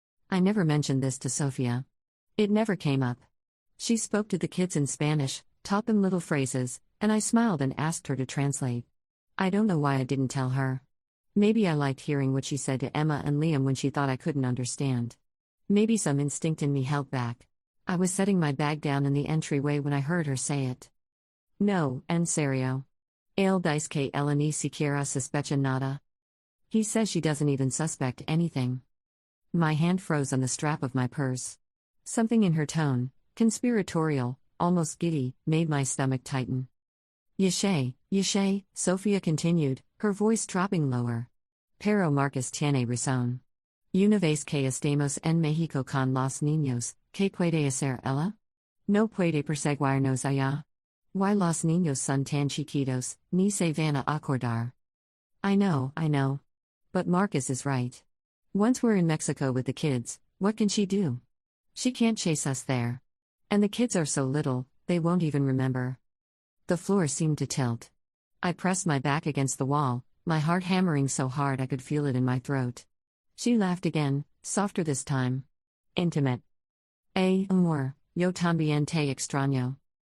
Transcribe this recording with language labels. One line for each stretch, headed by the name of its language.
English: I never mentioned this to Sophia. It never came up. She spoke to the kids in Spanish, taught them little phrases, and I smiled and asked her to translate. I don't know why I didn't tell her. Maybe I liked hearing what she said to Emma and Liam when she thought I couldn't understand. Maybe some instinct in me held back. I was setting my bag down in the entryway when I heard her say it.
Spanish: No, en serio. Él dice que ella ni siquiera sospecha nada.
English: He says she doesn't even suspect anything. My hand froze on the strap of my purse. Something in her tone, conspiratorial, almost giddy, made my stomach tighten. Yeshe, Sophia continued, her voice dropping lower.
Spanish: Pero Marcus tiene razón. Una vez que estemos en México con los niños, ¿qué puede hacer ella? No puede perseguirnos allá. Why los niños son tan chiquitos, ni se van a acordar.
English: I know. But Marcus is right. Once we're in Mexico with the kids, what can she do? She can't chase us there. And the kids are so little, they won't even remember. The floor seemed to tilt. I pressed my back against the wall, my heart hammering so hard I could feel it in my throat. She laughed again, softer this time. Intimate.
Spanish: Amor, yo también te extraño.